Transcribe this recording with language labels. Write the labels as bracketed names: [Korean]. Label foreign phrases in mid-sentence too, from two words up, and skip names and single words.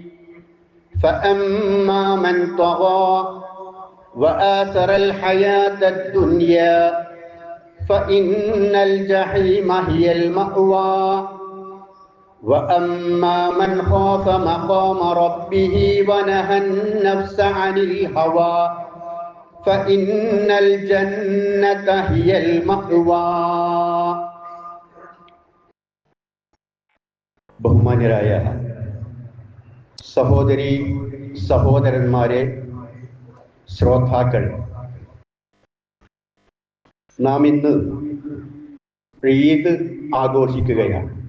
[Arabic] فأما من طغى وآثر الحياة الدنيا فإن الجحيم هي المأوى. وأما من خاف مقام ربه ونهى النفس عن الهوى فإن الجنة هي المأوى. [Malayalam] ബഹുമാന്യരായ സഹോദരി സഹോദരന്മാരെ, ശ്രോതാക്കൾ, നാം ഇന്ന് ഈദ് ആഘോഷിക്കുകയാണ്.